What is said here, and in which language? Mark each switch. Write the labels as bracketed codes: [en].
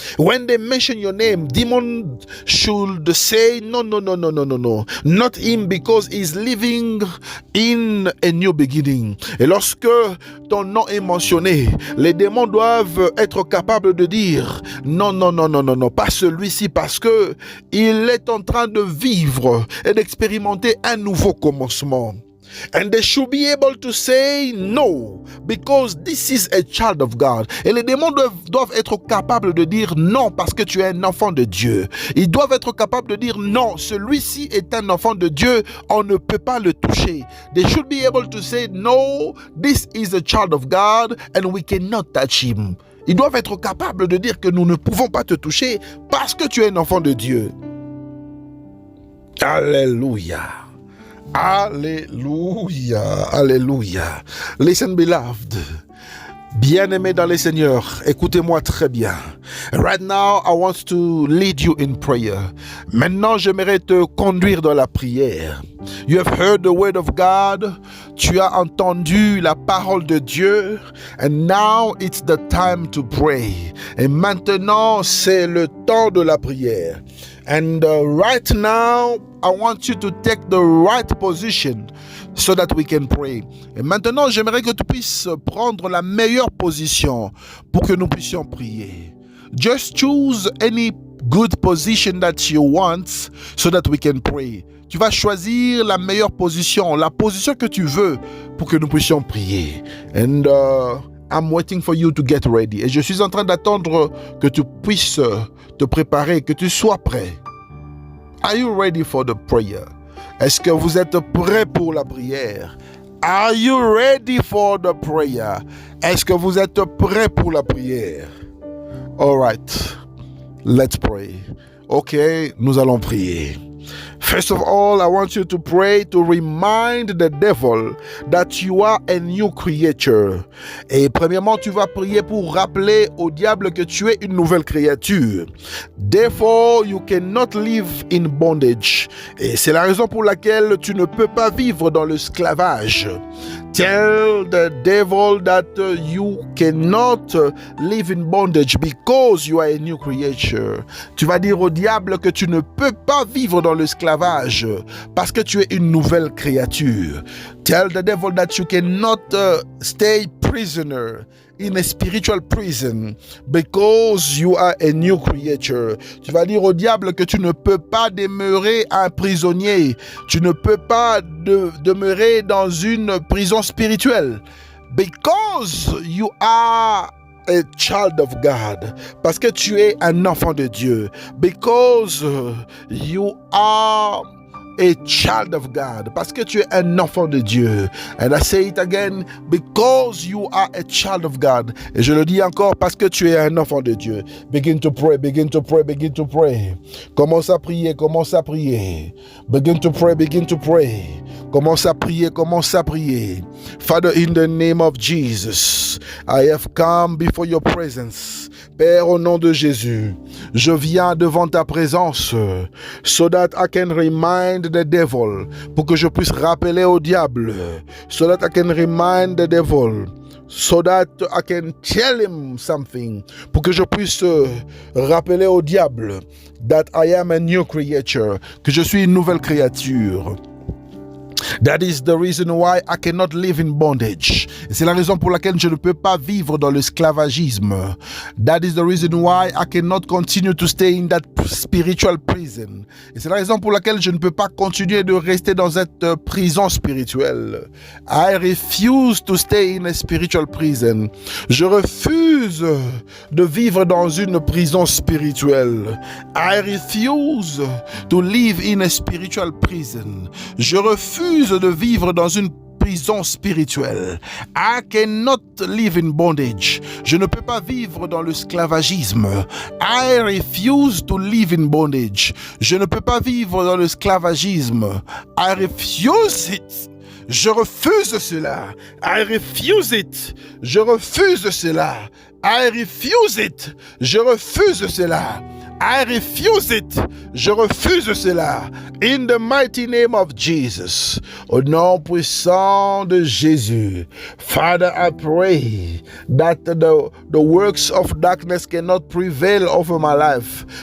[en] When they mention your name, demon should say no, not him because he's living in a new beginning. [fr] Et lorsque ton nom est mentionné, les démons doivent être capables de dire non, pas celui-ci parce que il est en train de vivre et d'expérimenter un nouveau commencement. [en] And they should be able to say no because this is a child of God. [fr] Et les démons doivent être capables de dire non parce que tu es un enfant de Dieu. Ils doivent être capables de dire non, celui-ci est un enfant de Dieu, on ne peut pas le toucher. [en] They should be able to say no, this is a child of God and we cannot touch him. [fr] Ils doivent être capables de dire que nous ne pouvons pas te toucher parce que tu es un enfant de Dieu. Alléluia. Alléluia, alléluia. Listen, beloved. Bien-aimé dans les Seigneurs, écoutez-moi très bien. [en] Right now, I want to lead you in prayer. [fr] Maintenant, j'aimerais te conduire dans la prière. [en] You have heard the word of God. Tu as entendu la parole de Dieu. And now it's the time to pray. [fr] Et maintenant, c'est le temps de la prière. [en] And right now, I want you to take the right position so that we can pray. [fr] Et maintenant, j'aimerais que tu puisses prendre la meilleure position pour que nous puissions prier. [en] Just choose any good position that you want so that we can pray. [fr] Tu vas choisir la meilleure position, la position que tu veux pour que nous puissions prier. [en] And I'm waiting for you to get ready. [fr] Et je suis en train d'attendre que tu puisses te préparer, que tu sois prêt. [en] Are you ready for the prayer? [fr] Est-ce que vous êtes prêt pour la prière? [en] Are you ready for the prayer? [fr] Est-ce que vous êtes prêt pour la prière? [en] All right, let's pray. Ok, nous allons prier. First of all, I want you to pray to remind the devil that you are a new creature. [fr] Et premièrement, tu vas prier pour rappeler au diable que tu es une nouvelle créature. [en] Therefore, you cannot live in bondage. [fr] Et c'est la raison pour laquelle tu ne peux pas vivre dans l'esclavage. [en] Tell the devil that you cannot live in bondage because you are a new creature. [fr] Tu vas dire au diable que tu ne peux pas vivre dans l'esclavage parce que tu es une nouvelle créature. [en] Tell the devil that you cannot stay prisoner in a spiritual prison because you are a new creature. [fr] Tu vas dire au diable que tu ne peux pas demeurer un prisonnier. Tu ne peux pas demeurer dans une prison spirituelle because you are a child of God. Parce que tu es un enfant de Dieu. [en] Because you are a child of God. Parce que tu es un enfant de Dieu. And I say it again, because you are a child of God. [fr] Et je le dis encore, parce que tu es un enfant de Dieu. [en] Begin to pray, begin to pray, begin to pray. [fr] Commence à prier, commence à prier. [en] Begin to pray, begin to pray. [fr] Commence à prier, commence à prier. [en] Father, in the name of Jesus, I have come before your presence. [fr] Père, au nom de Jésus, je viens devant ta présence so that I can remind the devil, pour que je puisse rappeler au diable, so that I can remind the devil, so that I can tell him something, pour que je puisse rappeler au diable that I am a new creature, que je suis une nouvelle créature. [en] That is the reason why I cannot live in bondage. [fr] Et c'est la raison pour laquelle je ne peux pas vivre dans l'esclavagisme. [en] That is the reason why I cannot continue to stay in that spiritual prison. [fr] Et c'est la raison pour laquelle je ne peux pas continuer de rester dans cette prison spirituelle. [en] I refuse to stay in a spiritual prison. [fr] Je refuse de vivre dans une prison spirituelle. [en] I refuse to live in a spiritual prison. [fr] Je refuse de vivre dans une prison spirituelle. [en] I cannot live in bondage. [fr] Je ne peux pas vivre dans l'esclavagisme. [en] I refuse to live in bondage. [fr] Je ne peux pas vivre dans l'esclavagisme. [en] I refuse it. Je refuse cela. I refuse it. Je refuse cela. I refuse it. Je refuse cela. I refuse it. Je refuse cela. In the mighty name of Jesus. [fr] Au nom puissant de Jésus. [en] Father, I pray that the works of darkness cannot prevail over my life.